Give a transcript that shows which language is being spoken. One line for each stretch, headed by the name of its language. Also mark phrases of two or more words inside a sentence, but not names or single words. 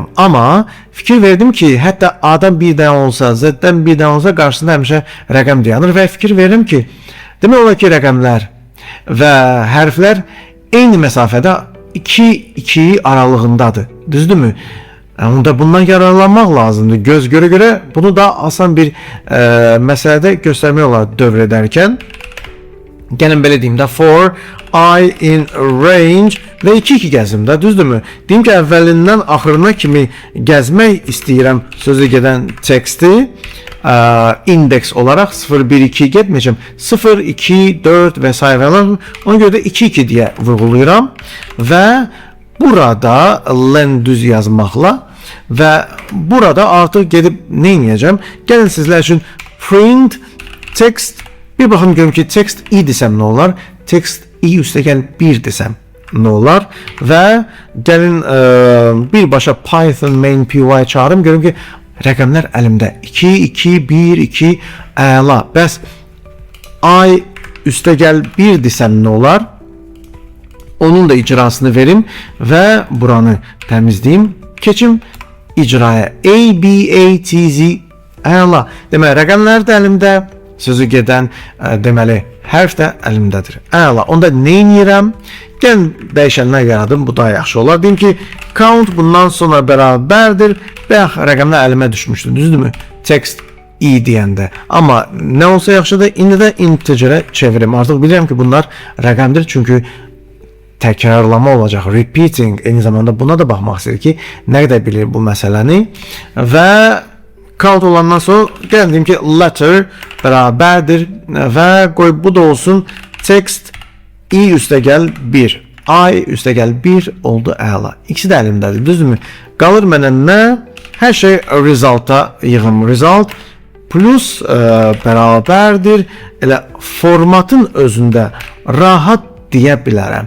Azerbaijani: Amma fikir verdim ki, hətta A-dan bir dənə olsa, Z-dən bir dənə olsa qarşısında həmişə rəqəm dayanır və fikir verirəm ki, demək olar ki, rəqəmlər və hərflər eyni məsafədə 2 aralığındadır. Düzdürmü? Onda bundan yararlanmaq lazımdır. Göz görə bunu da asan bir məsələdə göstərmək olar dövr edərkən. Gəlin belə deyim də,
English: for I in range
Azerbaijani: və 2 gəzimdə, düzdürmü? Deyim ki, əvvəlindən axırına kimi gəzmək istəyirəm sözü gedən teksti indeks olaraq 0, 1, 2 getməyəcəm. 0, 2, 4 və s. Ona görə də 2, 2 deyə vurğulayıram və burada len düz yazmaqla və burada artıq gedib nə edəcəm? Gəlin sizlər üçün
English: print text,
Azerbaijani: bir baxım görüm ki, text i desəm nə olar? Text i üstəgəl 1 desəm nə olar? Və gəlin birbaşa Python main py çağırım, görüm ki, rəqəmlər əlimdə 2, 2, 1, 2, əla. Bəs i üstəgəl 1 desəm nə olar? Onun da icrasını verim və buranı təmizləyim. Keçim icraya. A, B, A, T, Z. Əla. Deməli, rəqəmlər də əlimdə, sözü gedən deməli, hərf də əlimdədir. Əla. Onda nə edirəm? Gəlin dəyişənlər yaradım. Bu daha yaxşı olar. Deyim ki, count bundan sonra bərabərdir. Bəx, rəqəmlər əlimə düşmüşdür. Düzdürmü? Text i deyəndə. Amma nə olsa yaxşıdır, indi də integerə çevirim. Artıq bilirəm ki, bunlar rəqəmdir. Çünki təkrarlama olacaq, repeating, eyni zamanda buna da baxmaq istəyir ki, nə qədər bilir bu məsələni və count olandan sonra gəlin deyim ki, letter bərabərdir və qoy bu da olsun text i üstəgəl 1, i üstəgəl 1 oldu, əla. İkisi də əlimdədir, düzdürmü? Qalır mənə nə? Hər şey resulta yığım,
English: result plus
Azerbaijani: bərabərdir, elə formatın özündə rahat deyə bilərəm.